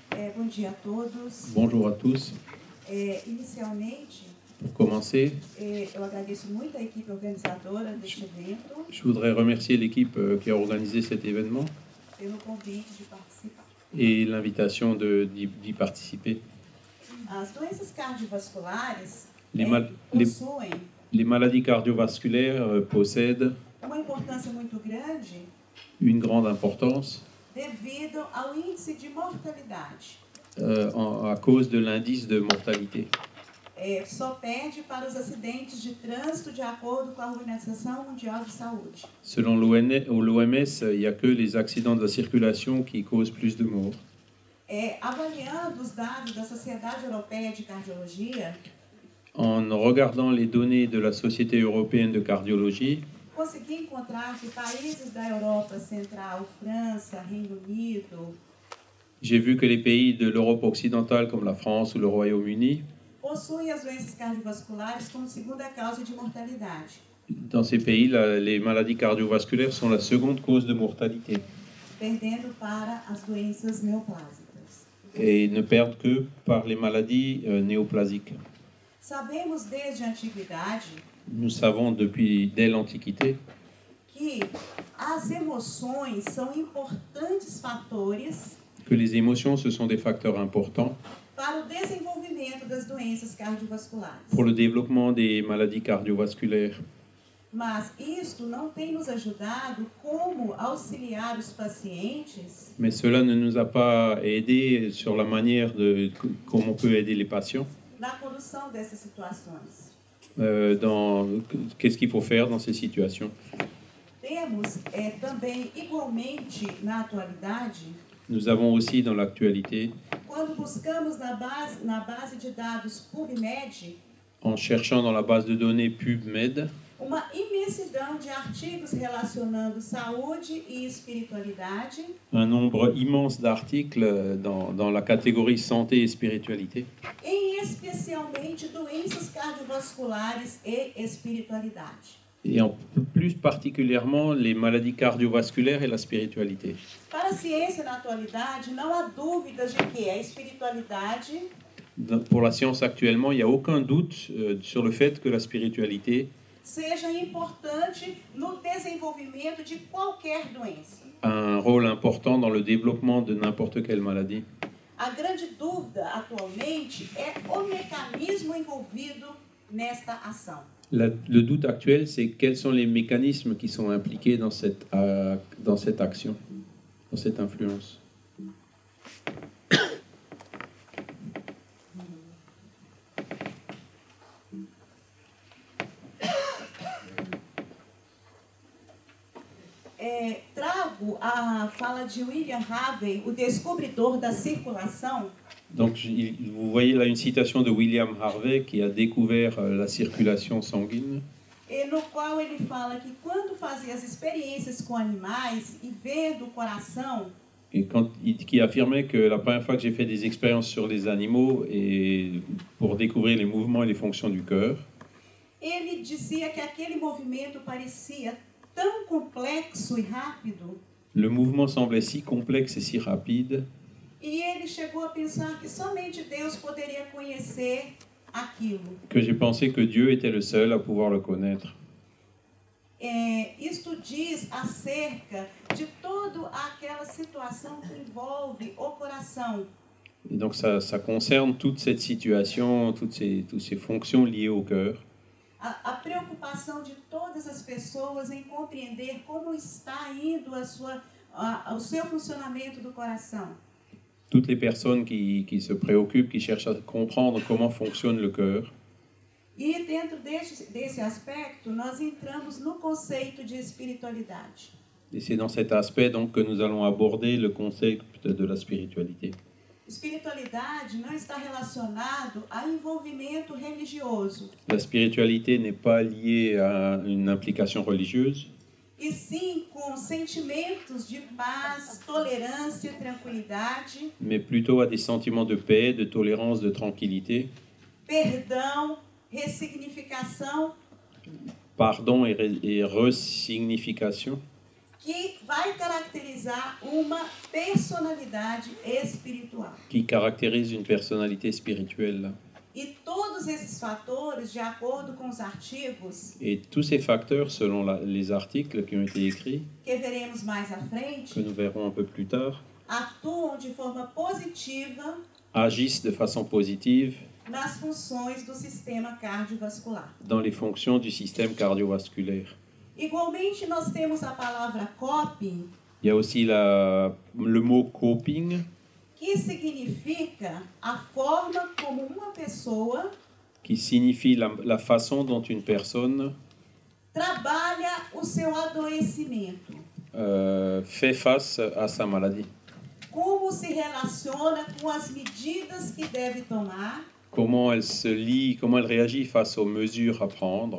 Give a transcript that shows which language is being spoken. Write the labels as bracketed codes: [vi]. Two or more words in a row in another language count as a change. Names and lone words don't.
[pt] Bom dia a todos. [fr] Bonjour à tous. [pt] Inicialmente, [fr] Pour commencer, [pt] eu agradeço muito a equipe organizadora deste evento [fr] je voudrais remercier l'équipe qui a organisé cet événement [pt] pelo convite de participar. [fr] et l'invitation d'y participer. [pt] As doenças cardiovasculares [fr] Les, mal- les- [pt] possuem [fr] les maladies cardiovasculaires possèdent [pt] uma importância muito grande [fr] une grande importance [pt] devido ao índice de mortalidade. [fr] à cause de l'indice de mortalité. [pt] Só perde para os acidentes de trânsito de acordo com a Organização Mundial de Saúde. [fr] Selon l'OMS, il n'y a que les accidents de la circulation qui causent plus de morts. [pt] Avaliando os dados da Sociedade Europeia de Cardiologia, [fr] En regardant les données de la Société européenne de cardiologie, [pt] consegui encontrar que países da Europa Central, França, Reino Unido, [fr] j'ai vu que les pays de l'Europe occidentale comme la France ou le Royaume-Uni, [pt] possuem as doenças cardiovasculares como segunda causa de mortalidade, [fr] dans ces pays, les maladies cardiovasculaires sont la seconde cause de mortalité [pt] perdendo para as doenças neoplásicas. [fr] et ne perdent que par les maladies néoplasiques. [pt] Sabemos desde a antiguidade [fr] Nous savons dès l'Antiquité [pt] que as emoções são importantes fatores [fr] que les émotions, ce sont des facteurs importants [pt] para o desenvolvimento das doenças cardiovasculares. [fr] pour le développement des maladies cardiovasculaires. [pt] Mas isto não tem nos ajudado como auxiliar os pacientes [fr] Mais cela ne nous a pas aidés sur la manière de comment on peut aider les patients. [pt] na condução dessas situações. [fr] Qu'est-ce qu'il faut faire dans ces situations. [pt] Temos também, igualmente, na atualidade, [fr] Nous avons aussi dans l'actualité, [pt] quando buscamos na base de dados PubMed, [fr] en cherchant dans la base de données PubMed, [pt] uma imensidão de artigos relacionando saúde e espiritualidade, [fr] un nombre immense d'articles dans la catégorie santé et spiritualité, [pt] especialmente doenças cardiovasculares e espiritualidade. [fr] et plus particulièrement les maladies cardiovasculaires et la spiritualité. [pt] Para a ciência na atualidade, não há dúvidas de que a espiritualidade [fr] Pour la science actuellement, il n'y a aucun doute sur le fait que la spiritualité [pt] seja importante no desenvolvimento de qualquer doença. [fr] a un rôle important dans le développement de n'importe quelle maladie. [pt] A grande dúvida atualmente é o mecanismo envolvido nesta ação. [fr] Le doute actuel, c'est quels sont les mécanismes qui sont impliqués dans cette action, dans cette influence. [pt] Trago a fala de William Harvey, o descobridor da circulação. [fr] Donc, vous voyez là une citation de William Harvey qui a découvert la circulation sanguine. [pt] No qual ele fala que quando fazia as experiências com animais e vendo o coração, [fr] Et qui affirmait que la première fois que j'ai fait des expériences sur les animaux et pour découvrir les mouvements et les fonctions du cœur, [pt] ele dizia que aquele movimento parecia tão complexo e rápido. [fr] le mouvement semblait si complexe et si rapide [pt] E ele chegou a pensar que somente Deus poderia conhecer aquilo. [fr] que j'ai pensé que Dieu était le seul à pouvoir le connaître. [pt] Isto diz acerca de toda aquela situação que envolve o coração. [fr] Et donc ça concerne toute cette situation, toutes ces fonctions liées au cœur. [pt] A preocupação de todas as pessoas em compreender como está indo o seu funcionamento do coração. [fr] Toutes les personnes qui se préoccupent, qui cherchent à comprendre comment fonctionne le cœur. [pt] E dentro desse aspecto, nós entramos no conceito de espiritualidade. [fr] Et c'est dans cet aspect donc que nous allons aborder le concept de la spiritualité. [pt] Espiritualidade não está relacionado a envolvimento religioso, [fr] La spiritualité n'est pas liée à une implication religieuse, [pt] e sim com sentimentos de paz, tolerância, tranquilidade, [fr] mais plutôt à des sentiments de paix, de tolérance, de tranquillité, [pt] perdão, ressignificação, [fr] pardon et resignification, [pt] que vai caracterizar uma personalidade espiritual. [fr] qui caractérise une personnalité spirituelle. [pt] E todos esses fatores, de acordo com os artigos [fr] Et tous ces facteurs, selon les articles qui ont été écrits, [pt] que veremos mais à [fr] que [pt] frente, [fr] nous verrons un peu plus tard, [pt] atuam de forma positiva [fr] agissent de façon positive [pt] nas funções do sistema cardiovascular. [fr] dans les fonctions du système cardiovasculaire. [pt] Igualmente, nós temos a palavra coping, [fr] Il y a aussi le mot coping, [pt] que significa a forma como uma pessoa [fr] qui signifie la façon dont une personne [pt] trabalha o seu adoecimento. [fr] fait face à sa maladie. [pt] Como se relaciona com as medidas que deve tomar [fr] Comment elle se lie, comment elle réagit face aux mesures à prendre